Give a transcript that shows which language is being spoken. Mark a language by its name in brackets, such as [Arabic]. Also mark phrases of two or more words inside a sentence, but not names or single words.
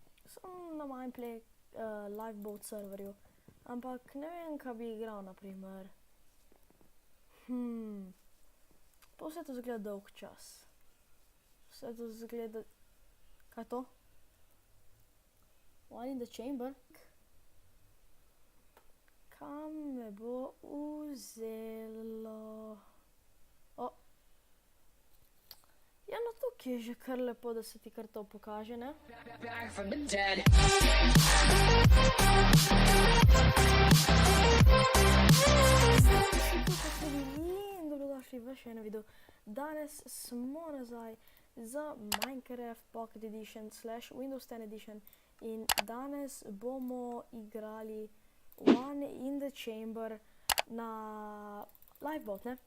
[Slovenian] sem na Mindplay Lifeboat serverju, ampak ne vem, kaj bi igral, naprimer. Pa vse to zgleda dolg čas. Vse to zgleda... Kaj je to? One in the chamber? Kam me bo vzelo? Ja, no tukaj je že kar lepo, da se ti kar to pokaže, ne? [English] Back from the dead. [Slovenian] In dobrodošli v še eno video. Danes smo nazaj za Minecraft Pocket Edition / Windows 10 Edition in danes bomo igrali One in the Chamber na Lifeboat, ne?